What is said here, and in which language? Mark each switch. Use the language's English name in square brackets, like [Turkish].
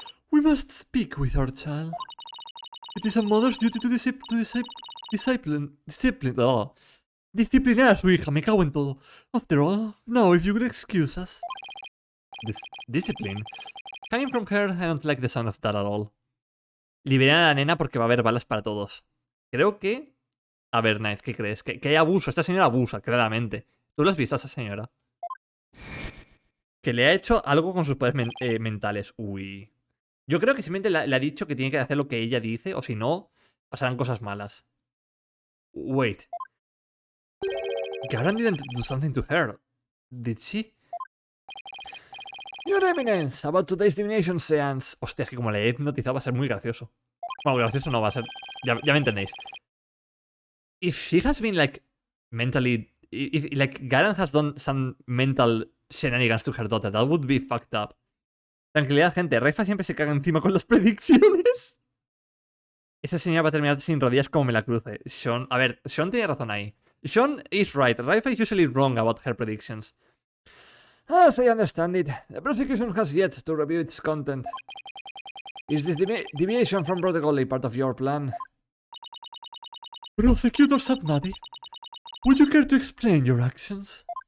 [English] We must speak with our child. It is a mother's duty to discipline [Spanish] disciplinar a su hija, me cago en todo. [English] After all, now if you could excuse us. Discipline? Coming from her, I don't like the sound of that at all. [Spanish] Liberar a la nena porque va a haber balas para todos. Creo que... A ver, Knight, ¿qué crees? Que hay abuso. Esta señora abusa, claramente. ¿Tú lo has visto a esa señora? Que le ha hecho algo con sus poderes mentales. Uy. Yo creo que simplemente le ha dicho que tiene que hacer lo que ella dice, o si no, pasarán cosas malas. [English] Wait. Garan didn't do something to her. Did she? Your Eminence, about today's divination seance. [Spanish] Hostia, es que como le he hipnotizado va a ser muy gracioso. Bueno, gracioso no va a ser. Ya me entendéis. [English] If she has been like mentally... If like Garan has done some mental shenanigans to her daughter, that would be fucked up. [Spanish] Tranquilidad, gente. Raifa siempre se caga encima con las predicciones. Esa señora va a terminar sin rodillas como me la cruce. Sean... A ver, Sean tiene razón ahí. [English] Sean is right. Raifa is usually wrong about her predictions. As I understand it, the prosecution has yet to review its content. Is this deviation from protocol a part of your plan? Prosecutor Satmadi, would you care to explain your actions?